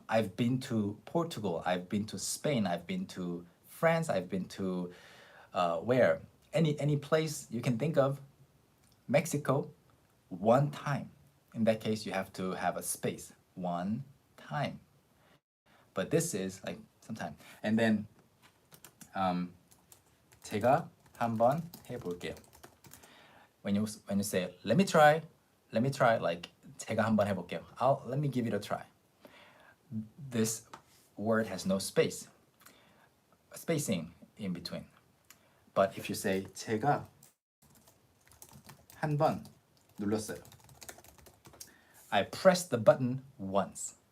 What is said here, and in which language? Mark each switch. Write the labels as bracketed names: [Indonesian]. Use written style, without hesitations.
[English] I've been to Portugal, I've been to Spain, I've been to France, I've been to where? Any place you can think of. Mexico, one time. In that case, you have to have a space. One time. But this is like sometime. And then [Korean] 제가 한번 해볼게요. [English] When you say let me try, like [Korean] 제가 한번 해볼게요. [English] Let me give it a try. This word has no space, spacing in between. But if you say [Korean] 제가 한 번 눌렀어요, [English] I pressed the button once.